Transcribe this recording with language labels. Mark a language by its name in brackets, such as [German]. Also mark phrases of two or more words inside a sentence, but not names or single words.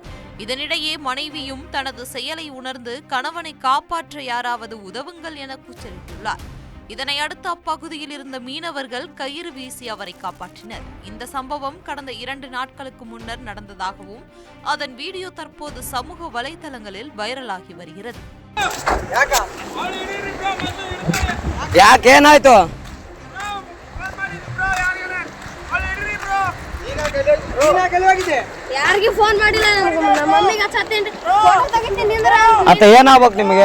[Tamil] இதனிடையே மனைவியும் தனது செயலை உணர்ந்து கணவனை காப்பாற்ற யாராவது உதவுங்கள் என கூச்சலிட்டுள்ளார். இதனை அடுத்து அப்பகுதியில் இருந்த மீனவர்கள் கயிறு வீசி அவரை காப்பாற்றினர். இந்த சம்பவம் கடந்த 2 நாட்களுக்கு முன்னர் நடந்ததாகவும் அதன் வீடியோ தற்போது சமூக வலைதளங்களில் வைரலாகி வருகிறது. [Kannada] ಯಾಕೇನಾಯ್ತು? ಯಾರಿಗೆ ಫೋನ್ ಮಾಡಿಲ್ಲ, ನಮ್ಮ ಮಮ್ಮಿಗೆ ಹಚ್ಚತ್ತೇನ್ರಿ, ಫೋಟೋ ತೆಗಿತೀನಿ ನಿಂದ್ರ ಅತ್ತ ಏನಾಗ್ಬೇಕು ನಿಮಗೆ?